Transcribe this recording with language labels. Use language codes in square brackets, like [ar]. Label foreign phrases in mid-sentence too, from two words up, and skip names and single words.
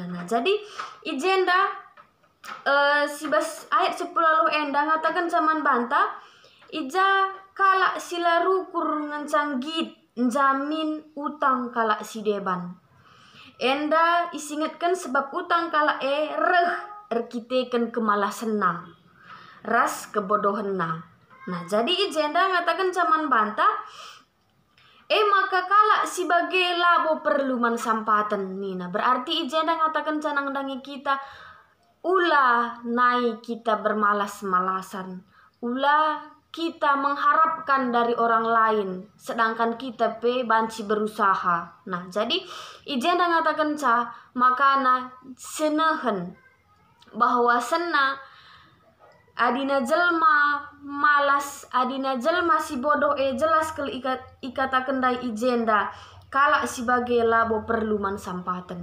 [btx] Nah, jadi ijenda si bas ayat 10 walu enda ngatakan zaman banta ija kalak sila rukur ngencang git jamin utang kalak si deban enda isingatkan sebab utang kalak reh erkiteken kemalasan na ras kebodohan na. Nah, jadi ijenda ngatakan zaman banta maka kalak sebagai labo perlu mansampatan nina berarti ijenda ngatakan canang dangi kita ula naik [id] kita bermalas-malasan [btx] ula [id] kita mengharapkan dari orang lain sedangkan kita [btx] banci berusaha. Nah, jadi ijenda ngatakan makana senehen bahwa sena adina jelma malas adina jelma si bodoh jelas kel ikatakan dai ijenda kalak sebagai labo perlu mansampatan.